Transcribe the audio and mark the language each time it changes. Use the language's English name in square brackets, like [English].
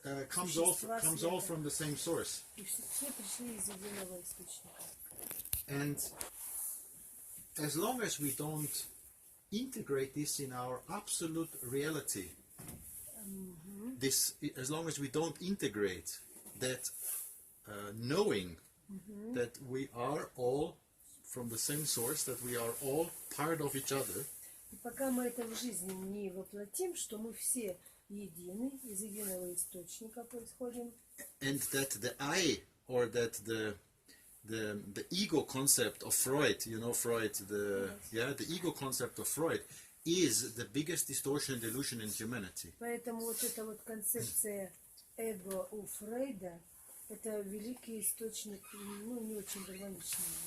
[English] comes all from the same source. [Russian] и все пришли из единого источника. [English] And as long as we don't integrate this in our absolute reality, as long as we don't integrate that knowing that we are all from the same source, that we are all part of each other, [Russian] И пока мы это в жизни не воплотим, что мы все едины, из единого источника происходим, [English] and that the I, or that the ego concept of Freud, you know Freud, the ego concept of Freud is the biggest distortion and delusion in humanity. [Russian] поэтому вот эта вот концепция эго у Фрейда – это великий источник, ну, не очень гармоничный.